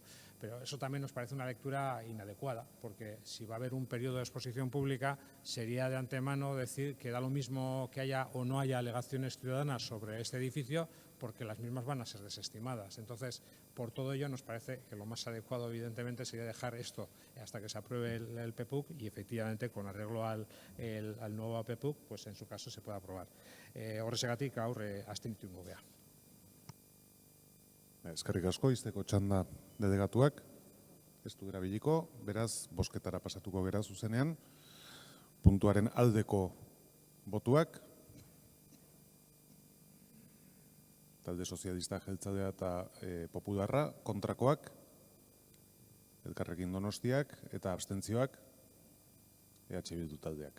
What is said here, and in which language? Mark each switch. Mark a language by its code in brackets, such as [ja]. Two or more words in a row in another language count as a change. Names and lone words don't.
[es] Pero eso también nos parece una lectura inadecuada, porque si va a haber un periodo de exposición pública, sería de antemano decir que da lo mismo que haya o no haya alegaciones ciudadanas sobre este edificio, porque las mismas van a ser desestimadas. Entonces, por todo ello, nos parece que lo más adecuado, evidentemente, sería dejar esto hasta que se apruebe el PEPUK y, efectivamente, con arreglo al nuevo PEPUK, pues en su caso se pueda aprobar. [eu] Horrexegatik, gaur abstenitu ingo gea. Eskerrik asko, izteko txanda delegatuak, ez du erabiliko, beraz, bozketara pasatuko gera zuzenean, puntuaren aldeko botuak, talde sozialista jeltzalea eta popularra, kontrakoak, Elkarrekin Donostiak eta abstentzioak, EH Bildu taldeak.